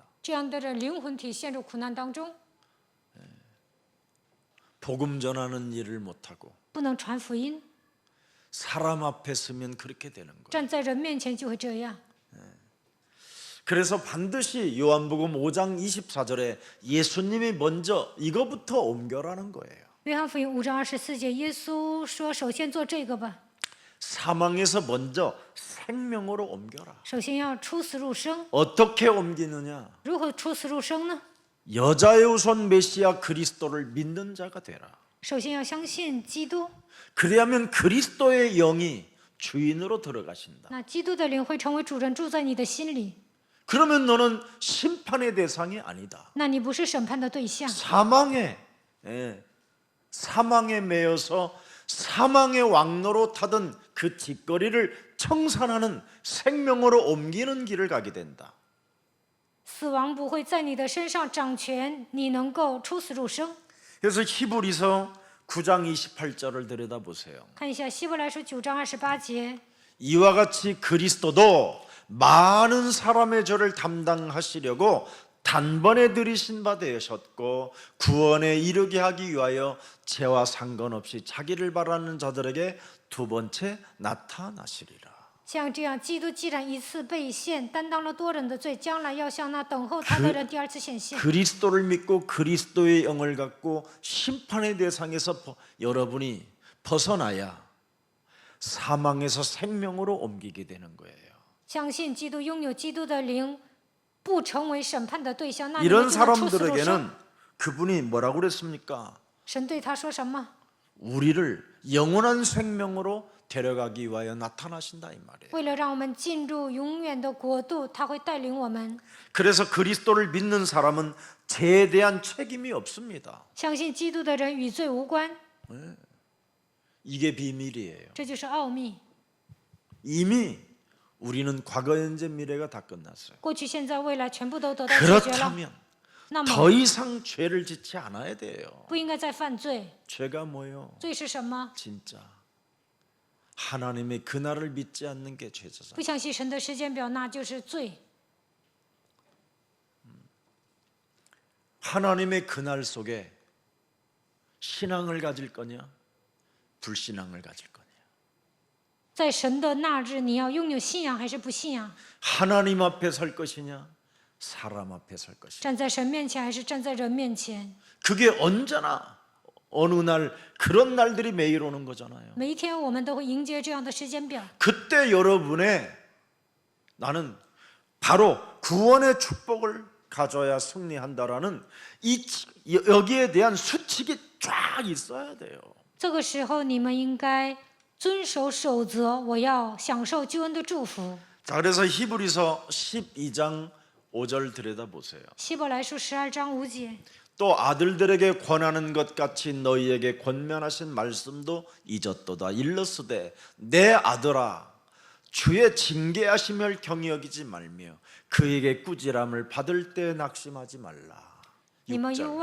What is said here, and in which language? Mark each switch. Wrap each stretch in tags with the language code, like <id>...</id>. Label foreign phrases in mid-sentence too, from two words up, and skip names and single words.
<zh>这样的人灵魂体陷入苦难当中，</zh> <ko>복음 전하는 일을 못하고</ko> <zh>不能传福音，</zh> <ko>사람 앞에 서면 그렇게 되는 거예요.</ko> <zh>站在人面前就会这样。</zh> <ko>그래서 반드시 요한복음 5장 24절에 예수님이 먼저 이거부터 옮겨라는 거예요.</ko> <zh>约翰福音5章24节，耶稣说：“首先做这个吧，</zh> <ko>사망에서 먼저 생명으로 옮겨라.</ko> <zh>首先要出死入生。</zh> <ko>어떻게 옮기느냐?</ko> <zh>如何出死入生呢？</zh> <ko>여자의 우선 메시아 그리스도를 믿는 자가 되라.</ko> <zh>首先要相信基督，</zh> <ko>그래야면 그리스도의 영이 주인으로 들어가신다.</ko> <zh>那基督的灵会成为主人，住在你的心里，</zh> <ko>그러면 너는 심판의 대상이 아니다.</ko> <zh>那你不是审判的对象，</zh> <ko>사망에 매여서 사망의 왕로로 타던 그 뒷거리를 청산하는 생명으로 옮기는 길을 가게 된다.</ko> <zh>死亡不会在你的身上掌权，你能够出死入生。</zh> <ko>그래서 히브리서 9장 28절을 들여다보세요.</ko> <zh>看一下希伯来书9章28节，</zh> <ko>이와 같이 그리스도도 많은 사람의 죄를 담당하시려고 단번에 들이신 바 되셨고 구원에 이르게 하기 위하여 죄와 상관없이 자기를 바라는 자들에게 두 번째 나타나시리라.</ko> <zh>像这样，基督既然一次被献，担当了多人的罪，将来要向那等候他的人第二次显现。</zh> <ko>그리스도를 믿고 그리스도의 영을 갖고 심판의 대상에서 여러분이 벗어나야 사망에서 생명으로 옮기게 되는 거예요.</ko> <zh>相信基督，拥有基督的灵，不成为审判的对象，那你</zh> <ko>이런</ko> <zh>们就能出死入生。</zh> <ko>사람들에게는 그분이 뭐라고 그랬습니까?</ko> <zh>神对他说什么？</zh> <ko>우리를 영원한 생명으로 데려가기 위하여 나타나신다 이 말이에요.</ko> <zh>为了让我们进入永远的国度，他会带领我们。</zh> <ko>그래서 그리스도를 믿는 사람은 죄에 대한 책임이 없습니다.</ko> <zh>相信基督的人与罪无关，</zh> <ko>이게 비밀이에요.</ko> <zh>这就是奥秘。</zh> <ko>이미 우리는 과거, 현재, 미래가 다 끝났어요.</ko> <zh>过去、现在、未来全部都得到解决了。</zh> <ko>그렇다면</ko> <zh>那</zh> <ko>더</ko> <zh>么</zh> <ko>이상 죄를 짓지 않아야 돼요.</ko> <zh>不应该再犯罪。</zh> <ko>죄가 뭐예요?</ko> <zh>罪是什么？</zh> <ko>진짜 하나님의 그날을 믿지 않는 게 죄잖아요.</ko> <zh>不相信神的时间表，那就是罪。</zh> <ko>하나님의 그날 속에 신앙을 가질 거냐, 불신앙을 가질 거냐.</ko> <zh>在神的那日，你要拥有信仰还是不信仰？</zh> <ko>하나님 앞에 설 것이냐, 사람 앞에 설 것이냐.</ko> <zh>站在神面前还是站在人面前？</zh> <ko>그게 언제나 어느 날 그런 날들이 매일 오는 거잖아요.</ko> <zh>每一天我们都会迎接这样的时间表。</zh> <ko>그때 여러분의 나는 바로 구원의 축복을 가져야 승리한다라는 여기에 대한 수칙이 쫙 있어야 돼요.</ko> <zh>这个时候，你们应该遵守守则，我要享受救恩的祝福。</zh> <ko>자, 그래서 히브리서 12장 5절 들여다보세요.</ko> <zh>希伯来书12章5节，</zh> <ko>또 아들들에게 권하는 것 같이 너희에게 권면하신 말씀도 잊었도다. 일러스되 내 아들아 주의 징계하심을 경히 여기지 말며 그에게 꾸지람을 받을 때 낙심하지 말라.</ko> <zh>你们又</zh>